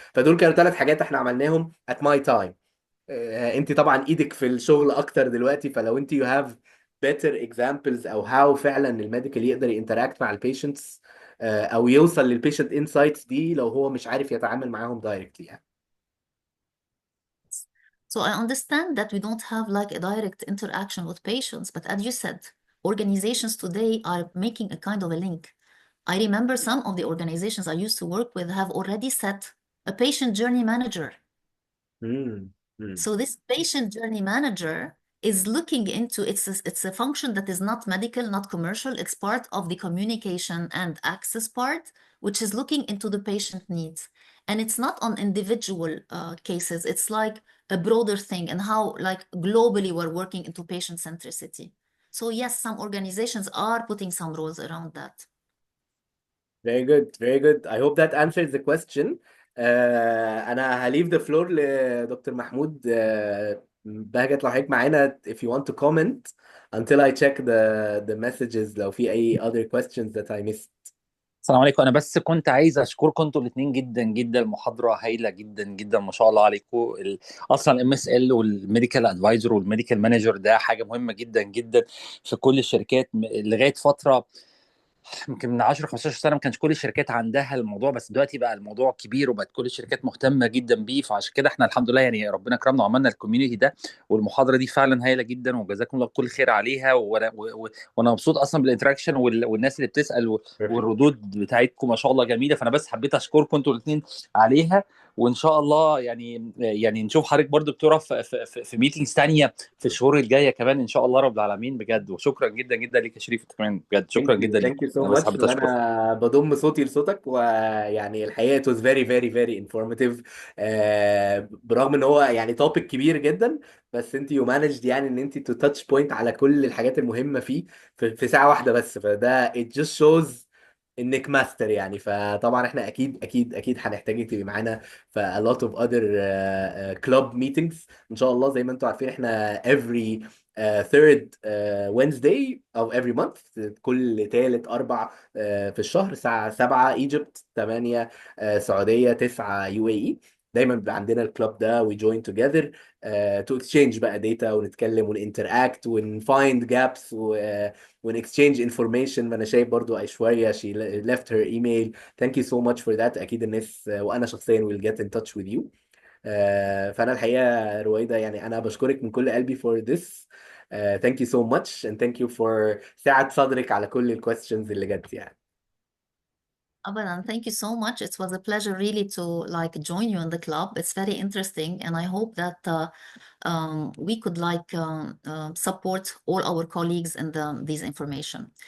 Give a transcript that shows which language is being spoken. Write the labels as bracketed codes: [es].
[ar] فدول كانوا 3 حاجات احنا عملناهم [en] at my time. [ar] انت طبعا ايدك في الشغل اكتر دلوقتي، فلو انت [en] you have better examples [ar] او how فعلا الميديكال يقدر ينتراكت مع البيشنتس او يوصل للبيشنت انسايتس دي لو هو مش عارف يتعامل معاهم دايركتلي يعني. [en] So I understand that we don't have like a direct interaction with patients, but as you said, organizations today are making a kind of a link. I remember some of the organizations I used to work with have already set a patient journey manager. Hmm. Hmm. So this patient journey manager is looking into it's a function that is not medical, not commercial. It's part of the communication and access part, which is looking into the patient needs. And it's not on individual cases. It's like a broader thing and how like globally we're working into patient centricity. So yes, some organizations are putting some rules around that. Very good, very good. I hope that answers the question. [ar] أنا هليف [en] the floor [ar] لدكتور محمود. بهجت لو حضرتك معانا [en] if you want to comment until I check the messages [ar] لو في أي [en] other questions that I missed. [ar] السلام عليكم. انا بس كنت عايز اشكركم انتوا الاثنين جدا جدا، المحاضره هايله جدا جدا ما شاء الله عليكم. اصلا الام اس ال والميديكال ادفايزر والميديكال مانجر ده حاجه مهمه جدا جدا في كل الشركات. لغايه فتره يمكن من 10 15 سنه ما كانش كل الشركات عندها الموضوع، بس دلوقتي بقى الموضوع كبير وبقت كل الشركات مهتمه جدا بيه. فعشان كده احنا الحمد لله يعني ربنا كرمنا وعملنا الكوميونتي ده. والمحاضره دي فعلا هايله جدا وجزاكم الله كل خير عليها. وانا مبسوط اصلا بالانتراكشن والناس اللي بتسال [en] Perfect. [ar] والردود بتاعتكم ما شاء الله جميله. فانا بس حبيت اشكركم انتوا الاثنين عليها. وان شاء الله يعني نشوف حضرتك برضو دكتوره في ميتينجز ثانيه في الشهور الجايه كمان ان شاء الله رب العالمين بجد. وشكرا جدا جدا ليك يا شريف كمان بجد، شكرا جدا ليك. [en] Thank you so [ar] انا بس [en] much. [ar] حبيت اشكرك. وانا بضم صوتي لصوتك، ويعني الحقيقه [en] it was very very very informative. [ar] برغم ان هو يعني توبيك كبير جدا، بس انت [en] you managed [ar] يعني ان انت [en] to touch point [ar] على كل الحاجات المهمه فيه في ساعه واحده بس. فده [en] it just shows [ar] انك ماستر يعني. فطبعا احنا اكيد هنحتاجك تبقي معانا في [en] a lot of other club meetings [ar] ان شاء الله. زي ما انتم عارفين احنا [en] every third Wednesday [ar] او [en] every month، [ar] كل ثالث اربع في الشهر، الساعة 7 ايجيبت، 8 سعودية، 9 UAE. دايما بيبقى عندنا الكلاب ده [en] we join together to exchange [ar] بقى data، ونتكلم ونinteract ونfind gaps ون [en] exchange information. [ar] ما انا شايف برضو ايشوريا [en] she left her email. thank you so much for that. [ar] اكيد الناس وانا شخصيا [en] will get in touch with you. [ar] فانا الحقيقه رويدا يعني انا بشكرك من كل قلبي [en] for this. thank you so much and thank you for [ar] سعة صدرك على كل الكويستشنز اللي جت يعني. [en] Abadan, thank you so much. It was a pleasure really to like join you in the club. It's very interesting, and I hope that we could like support all our colleagues in these information.